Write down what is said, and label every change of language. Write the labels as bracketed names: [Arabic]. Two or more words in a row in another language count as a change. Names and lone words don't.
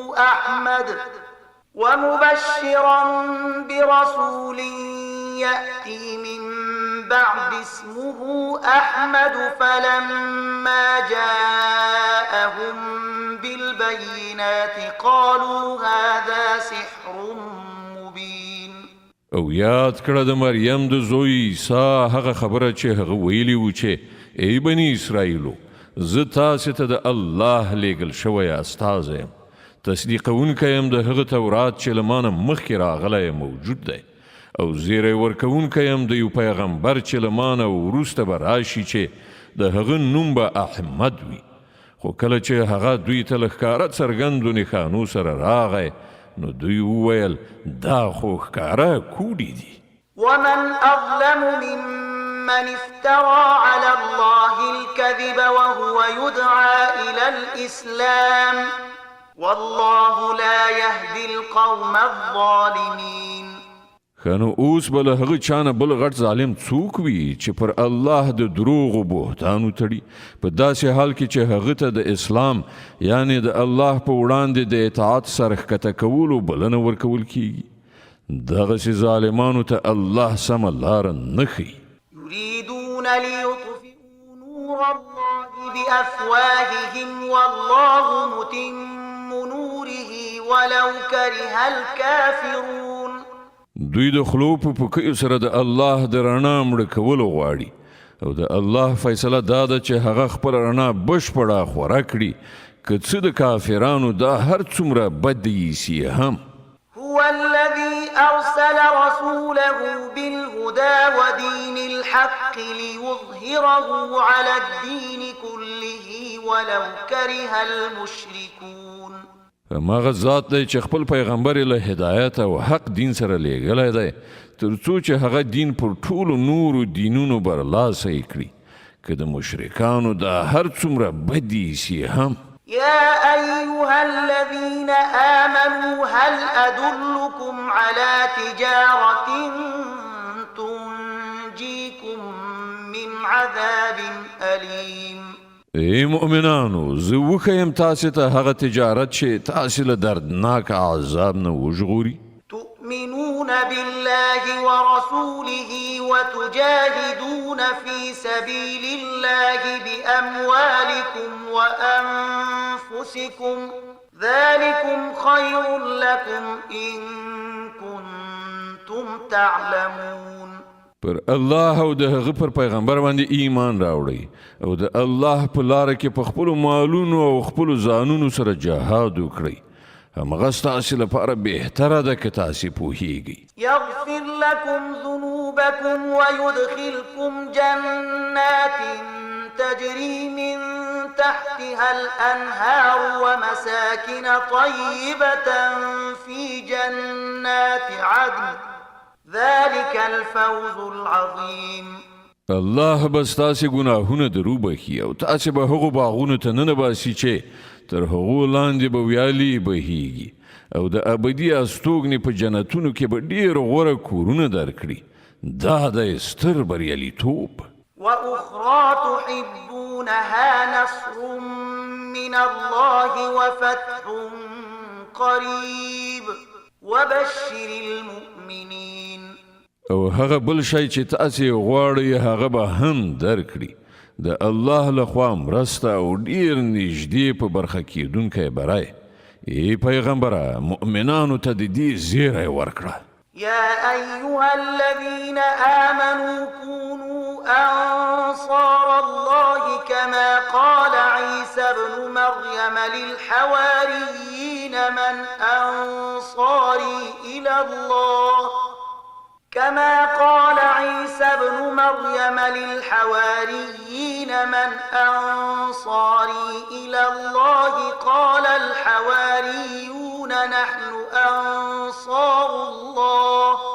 [Arabic] أحمد فلما جاءهم بالبينات قالوا هذا سحر مبين. [Pashto] او یاد کړه د مریم د زوی عیسی هغه خبره چې هغه ویلی و چې ای بني اسرائیلو، زه تاسې ته د الله لیږل شوی استازی یم، تصدیقونکی یم د هغه تورات چې له مانه مخکې راغلی موجود دی، او زیری ورکوونکی یم د یو پیغمبر چې له مانه وروسته به راشي چې د هغه نوم به احمد وي. خو کله چې هغه دوی ته له ښکاره څرګندو نښانو سره راغی نو دوی وویل دا خو ښکاره کوډې دي. [Arabic] ومن أظلم ممن افترى على الله الكذب وهو يدعى إلى الإسلام والله لا يهدي القوم الظالمين. [Pashto] خنو اوس به له هغه چانه بل غټ ظالم څوک وي چې پر الله د دروغو بهتان وتړي په داسې حال کې چې هغه ته د اسلام یعنی د الله په وړاندې د اطاعت سره ښکته کولو بلنه ورکول کیږي. دغسې ظالمانو ته الله سمه لاره نه ښیي. [Arabic] يريدون ليطفئوا نور الله بأفواههم والله متم نوره ولو كره الكافرون. [Pashto] دوی د خلو په پکیو سره د الله د رڼا مړه کولو غواړي او د الله فیصله دا ده چې هغه خپل رڼا بشپړه خوره کړي که څه د کافرانو دا هر څومره بد ایسي هم. [Arabic] هو الذي أرسل رسوله بالهدى ودين الحق ليظهره على الدين كله ولو كره المشركون. [Pashto] ماغه ذات دی چې خپل پیغمبر له هدایت او حق دین سره لیږلی دی تر څو چې هغه دین پر ټولو نورو دینونو برلاسه کړي که د مشرکانو دا هر څومره بد ایسي هم. [Arabic] يا أيها الذين آمنوا هل أدلكم على تجارة تنجيكم من عذاب أليم. [Pashto] ای مؤمنانو، زه وښیم تاسې ته هغه تجارت چې تاسې له دردناک عذاب نه وژغوري. [Arabic] تؤمنون بالله ورسوله وتجاهدون في سبيل الله بأموالكم وأنفسكم ذلكم خير لكم إن كنتم تعلمون. [Pashto] پر الله او د هغه پر پیغمبر باندې ایمان راوړئ او د الله په لاره کې په خپلو مالونو او خپلو ځانونو سره جهاد وکړئ. همغه ستاسې لپاره بهتره ده که تاسې پوهیږئ. [Arabic] يغفر لكم ذنوبكم ويدخلكم جنات تجري من تحتها الأنهار ومساكن طيبة في جنات عدن ذلك الفوز العظيم. [Pashto] الله به ستاسې ګناهونه دروبخي او تاسې به هغو باغونو ته ننباسي چې تر هغو لاندې به ویالې بهیږي او د ابدي استوګنې په جنتونو کې به ډېر غوره کورونه درکړي. دا د ستر بریالیتوب. [Arabic] وأخرى تحبونها نصر من الله وفتح قريب وبشر المؤمنين. [Pashto] او هغه بل شی چې تاسې غواړئ هغه به هم درکړي. د الله لخوا مرسته او ډیر نږدې په برخه کېدونکی بری. ای پیغمبره مؤمنانو ته د دې زیری ورکړه. [Arabic] يا أيها الذين آمنوا كونوا أنصار الله كما قال عيسى ابن مريم للحواريين من أنصاري إلى الله كما قال عيسى ابن مريم للحواريين من أنصاري إلى الله قال الحواريون نحن أنصار الله